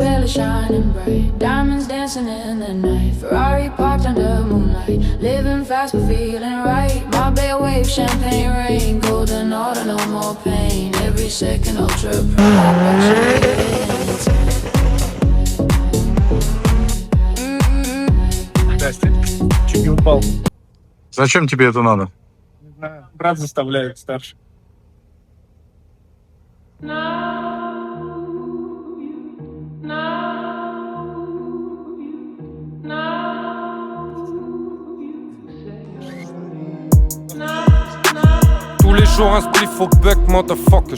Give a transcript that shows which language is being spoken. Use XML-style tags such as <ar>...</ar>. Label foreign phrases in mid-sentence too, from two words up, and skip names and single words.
<en>shining bright. Diamonds dancing in the night. Ferrari parked under moonlight. Living fast but feeling right. My bed wave, champagne rain. Golden order, no more pain. Every second ultra prime.</en> <ru>Чуть не упал. Зачем тебе это надо? Не знаю, брат заставляет старший.</ru> <fr>Tous les jours un spliff au buck, motherfucker.</fr>